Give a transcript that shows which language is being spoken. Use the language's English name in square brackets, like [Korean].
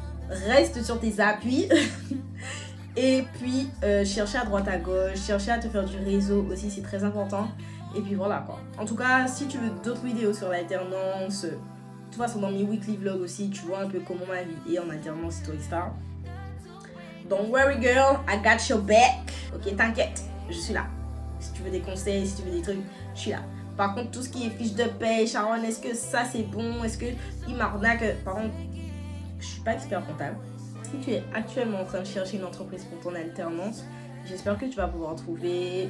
[French] Reste sur tes appuis. Et puis, chercher à droite à gauche, chercher à te faire du réseau aussi, c'est très important. Et puis voilà quoi. En tout cas, si tu veux d'autres vidéos sur l'alternance, de toute façon dans mes weekly vlogs aussi, tu vois un peu comment ma vie est en alternance et tout, etc. [English] Don't worry girl, I got your back. [French] Ok, t'inquiète, je suis là. Si tu veux des conseils, si tu veux des trucs, je suis là. Par contre, tout ce qui est fiche de paye, Sharon, est-ce que ça c'est bon? Est-ce qu'il m'arnaque? Par contre, je suis pas expert comptable. Si tu es actuellement en train de chercher une entreprise pour ton alternance, j'espère que tu vas pouvoir trouver.